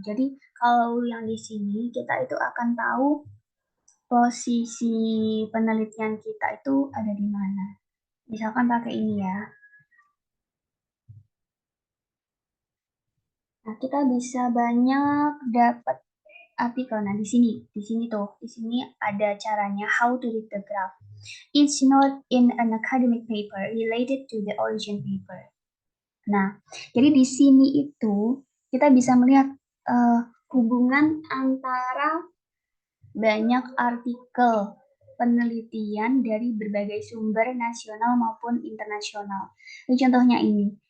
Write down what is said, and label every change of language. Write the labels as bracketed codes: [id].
[id] Jadi kalau yang di sini kita itu akan tahu posisi penelitian kita itu ada di mana. Misalkan pakai ini ya. Nah, kita bisa banyak dapat artikel. Nah, di sini ada caranya how to read the graph. [en] Each note in an academic paper related to the origin paper. [id] Nah, jadi di sini itu kita bisa melihat hubungan antara banyak artikel penelitian dari berbagai sumber nasional maupun internasional. Ini contohnya ini.